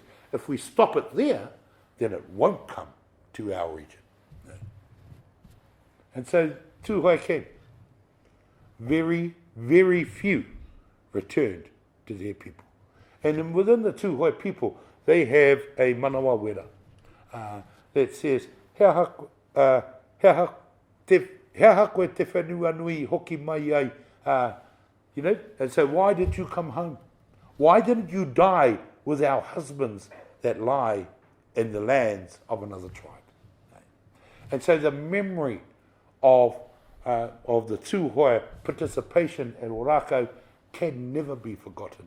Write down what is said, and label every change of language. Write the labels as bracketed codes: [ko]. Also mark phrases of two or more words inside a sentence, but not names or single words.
[en] If we stop it there, then it won't come to our region. And so, two Hoi came. Very, very few returned to their people. And within the two Hoi people, they have a [mi] manawa wera [en] that says, [mi] hea koe te whenua nui hoki mai ai. [en] And so why did you come home? Why didn't you die with our husbands that lie in the lands of another tribe? And so the memory of the two Hoi participation in Ōrākau can never be forgotten.